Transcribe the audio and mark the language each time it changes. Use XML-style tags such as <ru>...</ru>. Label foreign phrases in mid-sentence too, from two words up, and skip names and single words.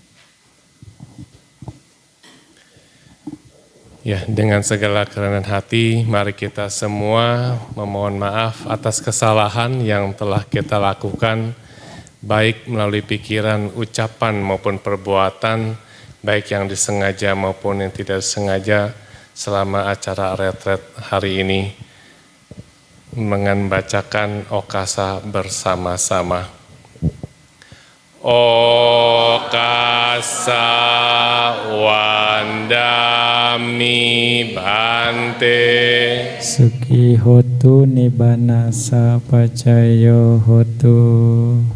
<id>Ya, dengan segala kerendahan hati, mari kita semua memohon maaf atas kesalahan yang telah kita lakukan, baik melalui pikiran, ucapan maupun perbuatan, baik yang disengaja maupun yang tidak disengaja selama acara retret hari ini, dengan membacakan okasa bersama-sama.</id> <pi>Okasa wandami Bante Suki hotu nibbana sapacayo hotu.</pi>